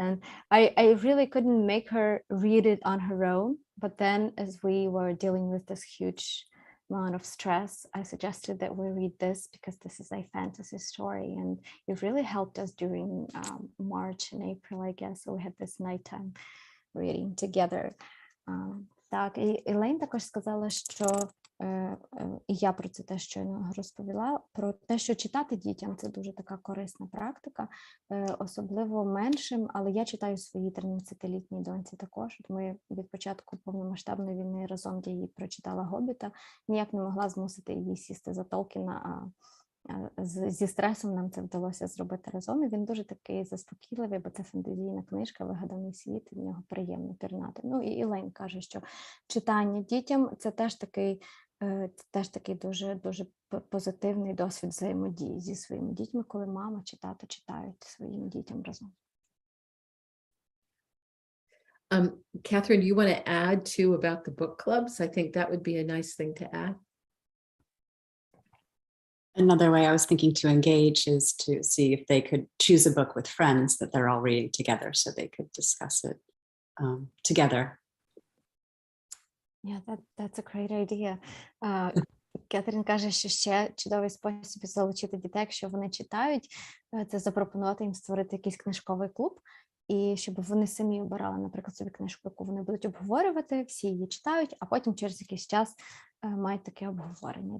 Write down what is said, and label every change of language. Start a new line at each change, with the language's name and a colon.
English: And I really couldn't make her read it on her own. But then as we were dealing with this huge amount of stress, I suggested that we read this because this is a fantasy story, and it really helped us during March and April, I guess. So we had this nighttime reading together.
Ukrainian: Так, і Елейн також сказала, що і я про це теж щойно розповіла, про те, що читати дітям – це дуже така корисна практика, особливо меншим, але я читаю своїй 13-літній доньці також. Ми від початку повномасштабної війни разом я їй прочитала «Гобіта», ніяк не могла змусити її сісти за Толкіна, зі стресом нам це вдалося зробити разом, і він дуже такий заспокійливий, бо це фентезійна книжка, вигаданий світ, в нього приємно пірнати. І Елейн каже, що читання дітям – це теж такий дуже, дуже позитивний досвід взаємодії зі своїми дітьми, коли мама чи тато читають своїм дітям разом.
English: Catherine, you want to add too about the book clubs? I think that would be a nice thing to add. Another way I was thinking to engage is to see if they could choose a book with friends that they're all reading together, so they could discuss it together. Yeah, that's a great idea.
Ukrainian: Кетрін каже, що ще чудовий спосіб залучити дітей, якщо вони читають, це запропонувати їм створити якийсь книжковий клуб і щоб вони самі обирали, наприклад, собі книжку, яку вони будуть обговорювати, всі її читають, а потім через якийсь час мають таке обговорення.